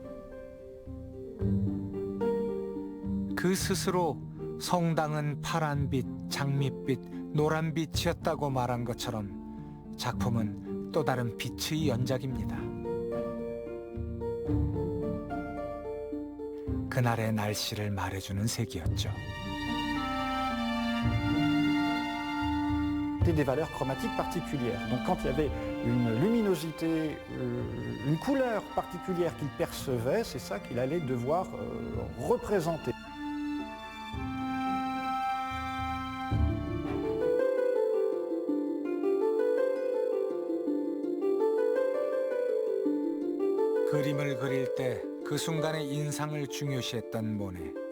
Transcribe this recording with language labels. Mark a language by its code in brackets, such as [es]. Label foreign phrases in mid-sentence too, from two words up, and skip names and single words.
[ko] 그 스스로 성당은 파란빛, 장밋빛, 노란빛이었다고 말한 것처럼 작품은 또 다른 빛의 연작입니다. 그날의 날씨를 말해주는 색이었죠. [fr] Des valeurs chromatiques particulières. Donc quand il y avait une luminosité, une couleur particulière qu'il percevait, c'est ça qu'il allait devoir représenter. [ko] 그림을 그릴 때 그 순간의 인상을 중요시했던 모네.